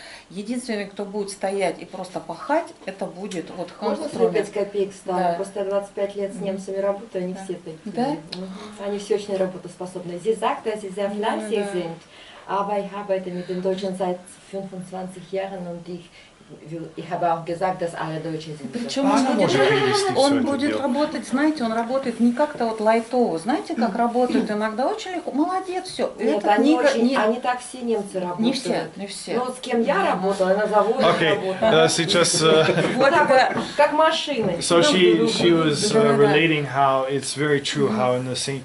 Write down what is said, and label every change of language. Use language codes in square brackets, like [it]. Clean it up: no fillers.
[ru] Единственный, кто будет стоять и просто пахать, это будет вот Ханс Труммер. Можно 5 копеек ставить? Да. Просто 25 лет с немцами работаю, они все такие. Да? Они все очень работоспособны. [de] Sie sagt, dass sie sehr fleißig sind, aber ich arbeite mit den Deutschen seit 25 Jahren und ich habe auch gesagt, dass alle Deutsche sind. [ru] Причем он будет работать, знаете, он работает не как-то вот лайтово, знаете, как работают иногда очень легко. Молодец, все. Нет, они так все немцы работают. Не все. Ну вот с кем я работала, на заводе работала. Сейчас. Вот как машины. [en] So she was relating how it's very true how in the St.